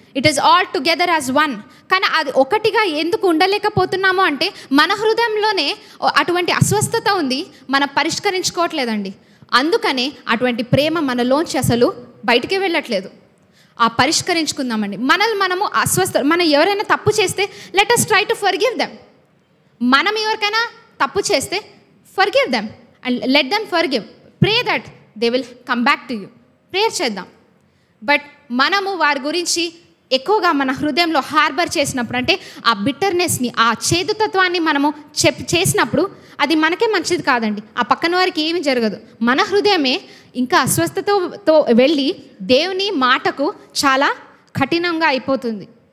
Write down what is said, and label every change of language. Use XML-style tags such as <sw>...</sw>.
<en>It is all together as one.</en> <te>కానీ అది ఒకటిగా ఎందుకు ఉండలేకపోతున్నాము అంటే మన హృదయంలోనే అటువంటి అస్వస్థత ఉంది, మనం పరిష్కరించుకోవట్లేదండి. అందుకనే అటువంటి ప్రేమ మనలోంచి అసలు బయటికి వెళ్ళట్లేదు. పరిష్కరించుకుందామండి. మనము మనం ఎవరైనా తప్పు చేస్తే</te> <en>Let us try to forgive them.</en> <te>మనం ఎవరికైనా తప్పు చేస్తే</te> <en>forgive them and let them forgive. Pray that they will come back to you.</en> <te>Prayer చేద్దాం. బట్ మనము వారి గురించి ఎక్కువగా మన హృదయంలో హార్బర్ చేసినప్పుడు, అంటే ఆ బిట్టర్నెస్ని, ఆ చేదుతత్వాన్ని మనము చేసినప్పుడు అది మనకే మంచిది కాదండి. ఆ పక్కన వారికి ఏమి జరగదు. మన హృదయమే ఇంకా అస్వస్థతతో వెళ్ళి దేవుని మాటకు చాలా కఠినంగా అయిపోతుంది.</te>